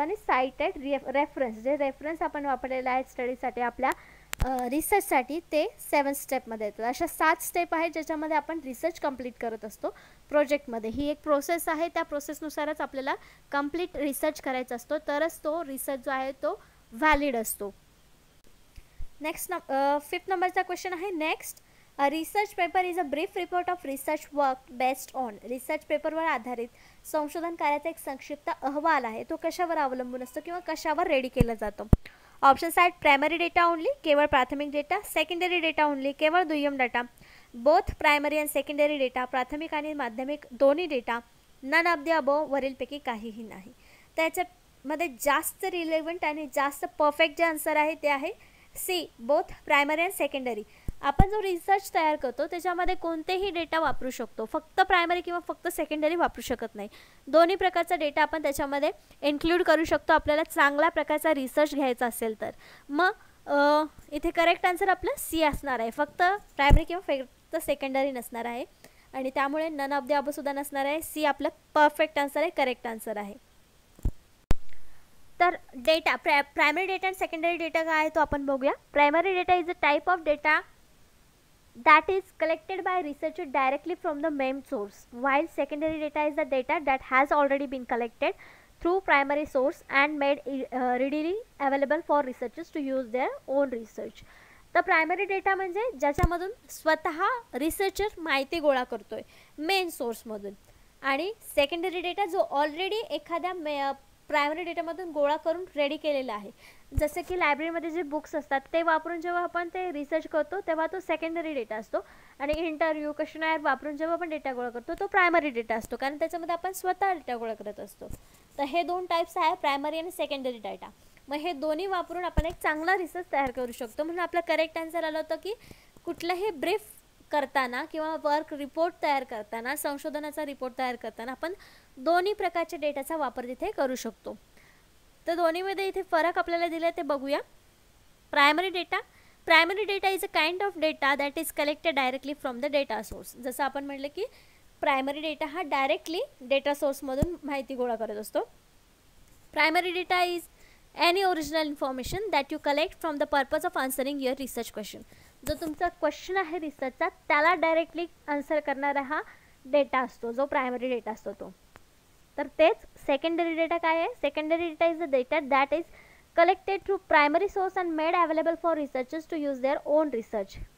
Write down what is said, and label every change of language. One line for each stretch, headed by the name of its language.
Marathi: आणि sighted reference, जे reference आपण वापरलेले आहेत स्टडीसाठी आपल्या रिसर्चसाठी ते 7th स्टेपमध्ये येतात. अशा 7 स्टेप आहेत ज्याच्यामध्ये आपण रिसर्च कंप्लीट करत असतो प्रोजेक्टमध्ये. ही एक प्रोसेस आहे, त्या प्रोसेसनुसारच आपल्याला कंप्लीट रिसर्च करायचा असतो, तरच तो रिसर्च जो आहे तो व्हॅलिड असतो. नेक्स्ट 5th नंबरचा क्वेश्चन आहे.
English: Next, a research paper is a brief report of research work based on.
Marathi: Research पेपरवर आधारित संशोधन कार्याचा एक संक्षिप्त अहवाल आहे, तो कशावर अवलंबून असतो किंवा कशावर रेडी केला जातो. ऑप्शन्स आहेत
English: primary data only,
Marathi: केवळ प्राथमिक डेटा,
English: secondary data only,
Marathi: केवळ दुय्यम data,
English: both primary and secondary data,
Marathi: प्राथमिक आणि माध्यमिक दोन्ही data,
English: none of the above,
Marathi: वरीलपैकी काहीही नाही. त्याच्यामध्ये जास्त रिलेव्हंट आणि जास्त परफेक्ट जे आन्सर आहे ते आहे C,
English: Both primary and secondary.
Marathi: आपण जो रिसर्च तयार करतो त्याच्यामध्ये कोणतेही डेटा वापरू शकतो, फक्त प्रायमरी किंवा फक्त सेकंडरी वापरू शकत नाही. दोन्ही प्रकारचा डेटा आपण त्याच्यामध्ये इन्क्लूड करू शकतो आपल्याला चांगल्या प्रकारचा रिसर्च घ्यायचा असेल तर. मग इथे करेक्ट आन्सर आपलं सी असणार आहे, फक्त प्रायमरी किंवा फक्त सेकंडरी नसणार आहे. आणि त्यामुळे
English: none of the above
Marathi: सुद्धा नसणार आहे. सी आपलं परफेक्ट आन्सर आहे, करेक्ट आन्सर आहे. तर डेटा
English: Primary data आणि secondary data काय आहे तो आपण बघूया. Primary data is a type of data that is collected by researcher directly from the main source, while secondary data is the data that has already been collected through primary source and made readily available for researchers to use their own research.
Marathi: तर primary data म्हणजे ज्याच्यामधून स्वतः researcher माहिती गोळा करतोय main सोर्समधून, आणि secondary data जो already एखाद्या प्रायमरी डेटामधून गोळा करून रेडी केलेला आहे. जसे की लायब्ररीमध्ये जे बुक्स असतात ते वापरून जेव्हा आपण ते रिसर्च करतो तेव्हा तो सेकंडरी डेटा असतो, आणि इंटरव्ह्यू क्वेश्चनायर वापरून जेव्हा आपण डेटा गोळा करतो तो प्रायमरी डेटा असतो, कारण त्याच्यामध्ये आपण स्वतः डेटा गोळा करत असतो. तर हे दोन टाईप्स आहे, प्रायमरी आणि सेकंडरी डेटा. मग हे दोन्ही वापरून आपण एक चांगला रिसर्च तयार करू शकतो. म्हणून आपलं करेक्ट आन्सर आलं होतं की कुठलंही ब्रीफ करताना किंवा वर्क रिपोर्ट तयार करताना, संशोधनाचा रिपोर्ट तयार करताना आपण दोन्ही प्रकारच्या डेटाचा वापर तिथे करू शकतो. तर दोन्हीमध्ये इथे फरक आपल्याला दिला ते बघूया.
English: Primary data is a kind of data that is collected directly from the data source.
Marathi: जसं आपण म्हटलं की प्रायमरी डेटा हा डायरेक्टली डेटा सोर्समधून माहिती गोळा करत असतो.
English: Primary data is any original information that you collect from the purpose of answering your research question.
Marathi: जो तुमचा क्वेश्चन आहे रिसर्चचा त्याला डायरेक्टली आन्सर करणारा हा डेटा असतो, जो प्रायमरी डेटा असतो तो. तर तेच सेकंडरी डेटा काय आहे?
English: Secondary data is the data that is collected through primary source and made available for researchers to use their own research.